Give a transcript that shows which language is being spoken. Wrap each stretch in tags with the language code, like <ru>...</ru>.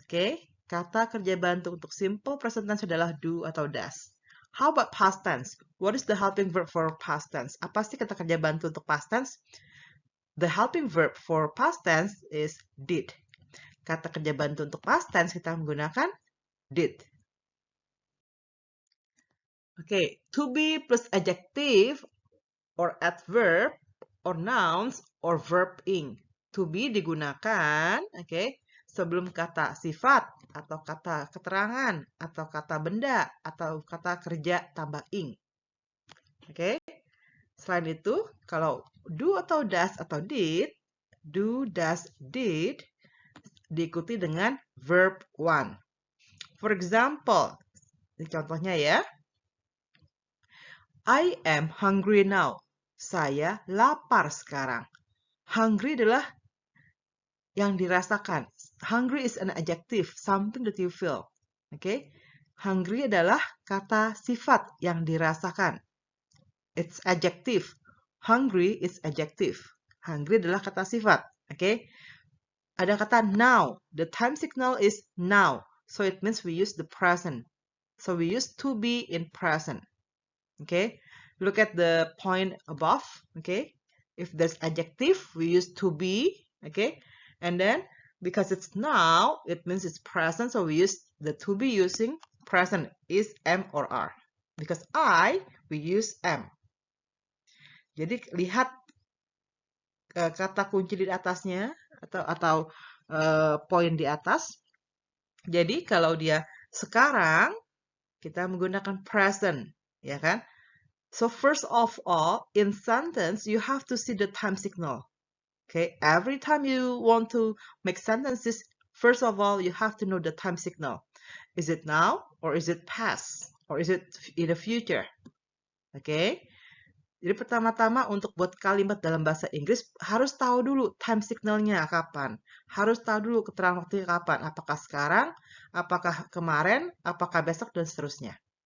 <id>Okay, kata kerja bantu untuk simple present tense adalah do atau does.</id> <en>How about past tense? What is the helping verb for past tense?</en> <id>Apa sih kata kerja bantu untuk past tense?</id> <en>The helping verb for past tense is did.</en> <id>Kata kerja bantu untuk past tense kita menggunakan did.</id> <en>Okay, to be plus adjective or adverb or nouns or verb ing.</en> <id>To be digunakan, okay, sebelum kata sifat atau kata keterangan atau kata benda atau kata kerja tambah ing. Okay. Selain itu, kalau do atau does atau did, do, does, did diikuti dengan verb one.</id> <en>For example,</en> <id>ini contohnya ya.</id> <en>I am hungry now.</en> <id>Saya lapar sekarang. Hungry adalah yang dirasakan.</id> <en>Hungry is an adjective, something that you feel. Okay?</en> <id>Hungry adalah kata sifat yang dirasakan.</id> <en>It's adjective. Hungry is adjective.</en> <id>Hungry adalah kata sifat.</id> <en>Okay?</en> <id>Ada kata now.</id> <en>The time signal is now. So it means we use the present. So we use to be in present. Okay, look at the point above. Okay, if there's adjective, we use to be. Okay, and then because it's now, it means it's present. So we use the to be using present is am or are. Because we use am.</en> <id>Jadi lihat kata kunci di atasnya atau poin di atas. Jadi kalau dia sekarang, kita menggunakan present, ya kan?</id> <en>So first of all, in sentence, you have to see the time signal. Okay, every time you want to make sentences, first of all, you have to know the time signal. Is it now or is it past or is it in the future? Okay.</en> <id>Jadi pertama-tama untuk buat kalimat dalam bahasa Inggris harus tahu dulu time signalnya kapan. Harus tahu dulu keterangan waktunya kapan. Apakah sekarang, apakah kemarin, apakah besok, dan seterusnya.</id>